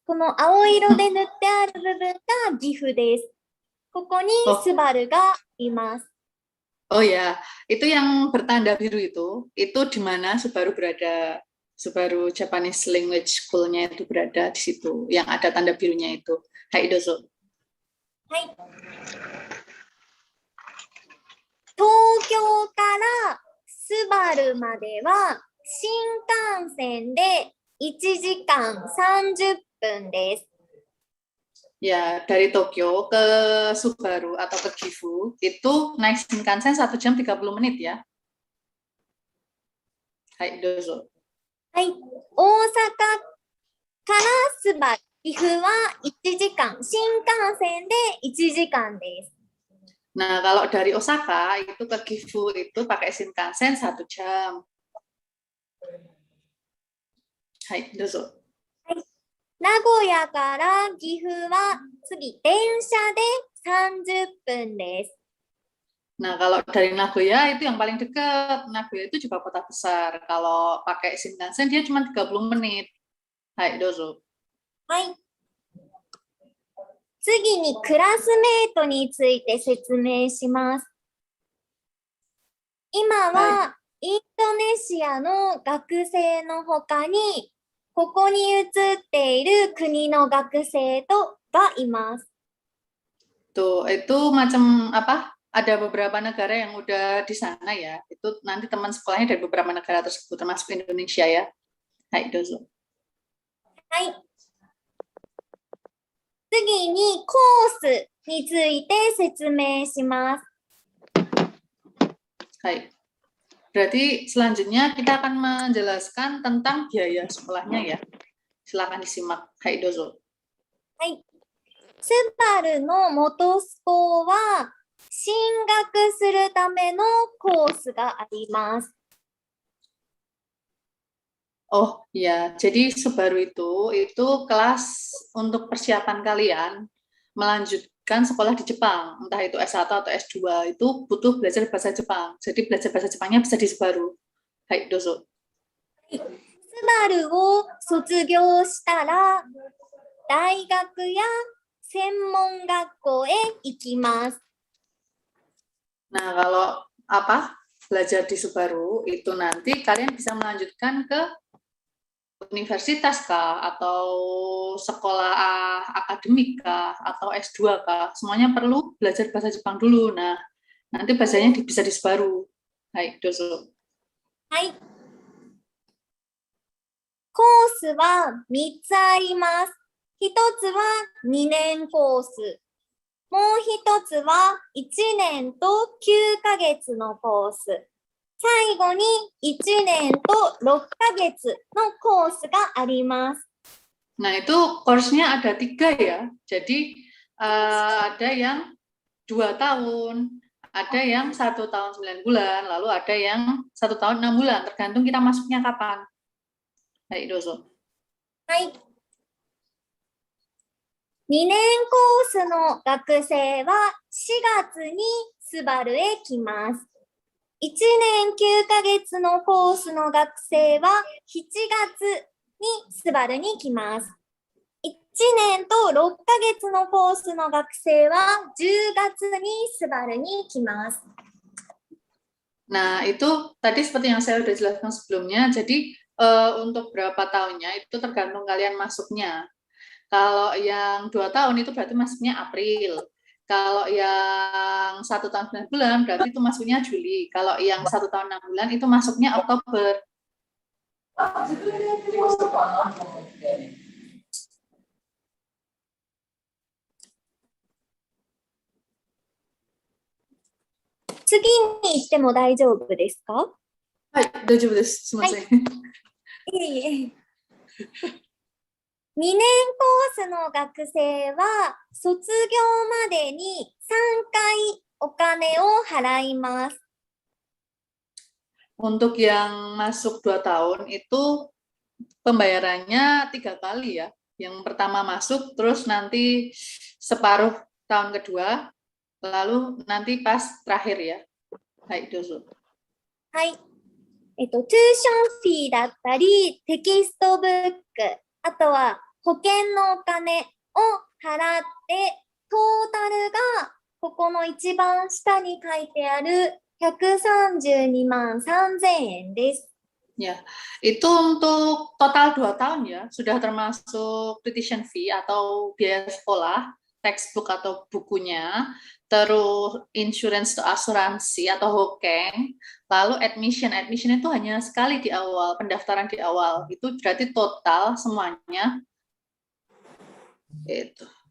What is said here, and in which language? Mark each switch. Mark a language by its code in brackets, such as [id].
[ja] この青色で塗ってある部分が岐阜です。ここにスバルがいます。 [id] Oh ya, itu yang bertanda biru itu di mana Subaru berada. Subaru Japanese Language School-nya itu berada di situ, yang ada tanda birunya itu. [ja] Hai, dozo. Hai. 東京からスバルまでは新幹線で1時間30分です。 [id] Ya, dari Tokyo ke Subaru atau ke Gifu itu naik Shinkansen 1 jam 30 menit ya. [ja] Hai, dozo. はい、大阪からスバル、岐阜は1時間、新幹線で1時間です。 [id] Nah, kalau dari Osaka itu ke Gifu itu pakai Shinkansen 1 jam. [ja] Hai, dozo. 名古屋から岐阜は次電車で30分です。 [id] Nah, kalau dari Nagoya itu yang paling dekat. Nagoya itu juga kota besar. Kalau pakai Shinkansen dia cuma 30 menit. [ja] Hai, dozo. はい。次にクラスメートについて説明します。今はインドネシアの学生の他に、ここに写っている国の学生がいます。 [id] Tuh, itu macam apa? Ada beberapa negara yang udah di sana ya. Itu nanti teman sekolahnya dari beberapa negara tersebut, termasuk Indonesia ya. [ja] Hai, dozo. はい。次にコースについて説明します。 Hai. [id] Berarti selanjutnya kita akan menjelaskan tentang biaya sekolahnya ya. Silakan disimak. [ja] Hai, dozo. はい。スバルの元スコは進学するためのコースがあります。 [id] Oh ya, jadi Subaru itu kelas untuk persiapan kalian melanjutkan sekolah di Jepang, entah itu S1 atau S2 itu butuh belajar bahasa Jepang. Jadi belajar bahasa Jepangnya bisa di Subaru. [ja] Hai, dozo. スバルを卒業したら大学や専門学校へ行きます。 [id] Nah, kalau belajar di Subaru itu nanti kalian bisa melanjutkan ke universitas kah, atau sekolah akademik kah, atau S2 kah, semuanya perlu belajar bahasa Jepang dulu. Nah, nanti bahasanya bisa di Subaru. [ja] Hai, dozo. はい。コースは3つあります。1つは2年コース。もう1つは1年と9ヶ月のコース。最後に1年と6ヶ月のコースがあります。 [id] Nah, itu course-nya ada 3 ya. Jadi ada yang 2 tahun, ada yang 1 tahun 9 bulan, lalu ada yang 1 tahun 6 bulan, tergantung kita masuknya kapan. [ja] Hai, dozo. はい。 2年コースの学生は4月にスバルへ来ます。 1年9ヶ月のコースの学生は7月にスバルに来ます。 1年と6ヶ月のコースの学生は10月にスバルに来ます。 [id] Nah, itu tadi seperti yang saya sudah jelaskan sebelumnya. Jadi untuk berapa tahunnya itu tergantung kalian masuknya. Kalau yang 2 tahun itu berarti masuknya April. Kalau yang 1 tahun 9 bulan berarti itu masuknya Juli. Kalau yang 1 tahun 6 bulan itu masuknya Oktober. [ja] Tsugiに行っても大丈夫ですか？はい、大丈夫です。すみません。いえいえ。 2年コースの学生は卒業までに3回お金を払います。 [id] Untuk yang masuk 2 tahun itu pembayarannya 3 kali ya. Yang pertama masuk, terus nanti separuh tahun kedua, lalu nanti pas terakhir ya. [ja] Hai, dozo. はい。トゥーションフィーだったり、テキストブック、あとは保険のお金を払って、トータルがここの一番下に書いてある132万3000円です。 [id] Ya, itu untuk total 2 tahun ya, sudah termasuk tuition fee atau biaya sekolah, textbook atau bukunya, terus insurance atau asuransi atau hoken, lalu admission itu hanya sekali di awal, pendaftaran di awal, itu berarti total semuanya, itu.